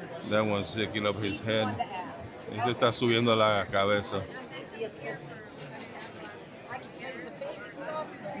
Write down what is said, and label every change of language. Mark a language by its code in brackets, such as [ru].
[en] That one's sticking up his head. [es] Este está subiendo la cabeza. [en] The assistant. I can tell you some basic stuff.